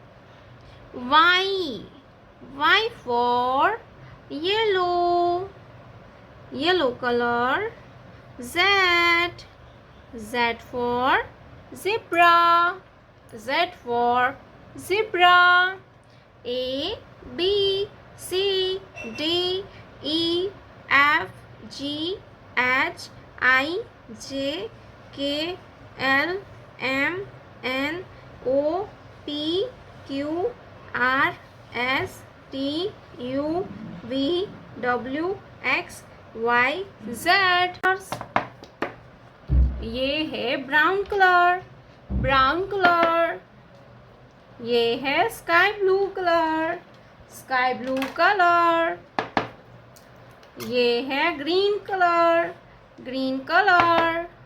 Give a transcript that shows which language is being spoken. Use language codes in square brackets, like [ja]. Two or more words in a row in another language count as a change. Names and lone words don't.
[en] Y for yellow, yellow color. Z for zebra, Z for zebra. A B C D E F G H I J K L M N O P Q R S T U V W X Y Z। [hi] ये है [en] brown color, brown color. [hi] ये है [en] sky blue color, sky blue color. [hi] ये है [en] green color, green color.